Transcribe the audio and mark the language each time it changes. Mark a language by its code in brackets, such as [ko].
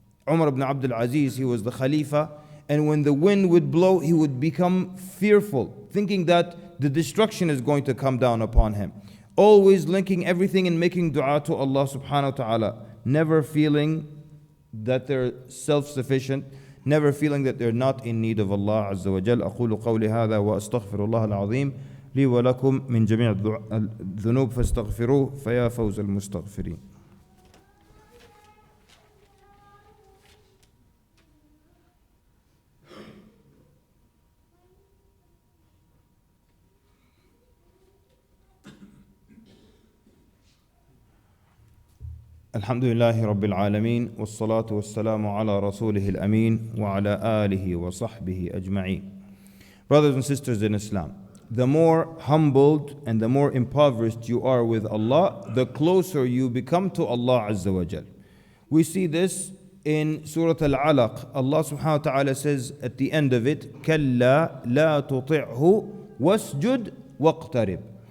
[en] Umar ibn Abdul Aziz, he was the Khalifa, and when the wind would blow, he would become fearful, thinking that the destruction is going to come down upon him. Always linking everything and making dua to Allah subhanahu wa ta'ala, never feeling that they're self-sufficient, never feeling that they're not in need of Allah Azza wa Jal. [ar] أقول قولي هذا وأستغفر الله العظيم لي ولكم من جميع الذنوب فاستغفروه فيا فوز المستغفرين. الحمد لله رب العالمين والصلاة والسلام على رسوله الأمين وعلى آله وصحبه أجمعين. [en] Brothers and sisters in Islam, the more humbled and the more impoverished you are with Allah, the closer you become to Allah Azza wa Jal. We see this in Surah Al-Alaq. Allah subhanahu wa ta'ala says at the end of it, [ar] كَلَّا لَا تُطِعْهُ وَاسْجُدْ وَاقْتَرِبْ.